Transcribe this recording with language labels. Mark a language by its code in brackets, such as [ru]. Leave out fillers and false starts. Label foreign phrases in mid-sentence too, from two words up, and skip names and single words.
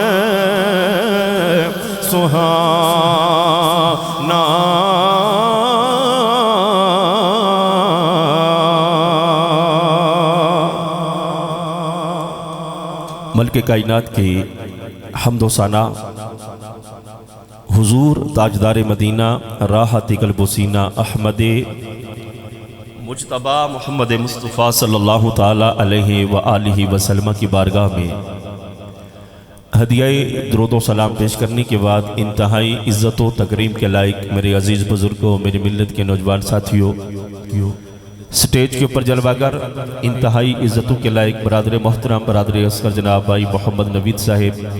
[ur] سہانا مالک کائنات کی حمد و ثنا حضور تاجدار مدینہ راحت قلب و سینہ احمد مجتبیٰ محمد مصطفیٰ [ar] صلى الله تعالى عليه وآله وسلم [ur] کی بارگاہ میں ہدیہ درود و سلام پیش کرنے کے بعد انتہائی عزت و تکریم کے لائق میرے عزیز بزرگوں، میری ملت کے نوجوان ساتھیوں، اسٹیج کے اوپر جلوہ گر انتہائی عزتوں کے لائق برادر محترم برادر اصغر جناب بھائی محمد نوید صاحب,